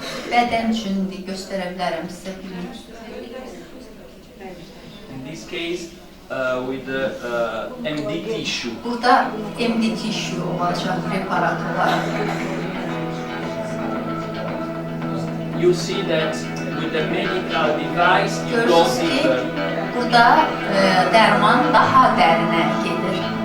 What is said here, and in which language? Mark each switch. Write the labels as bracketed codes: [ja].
[az] Bədən üçün göstərə bilərəm sizə bilir. [en] In this case, with the MD tissue. [az] Burada MD tissue olacaq preparat olaraq. [en] You see that with the medical device you go [az] Görürsünüz ki, [en] deeper. [az] burada dərman daha dərinə gedir.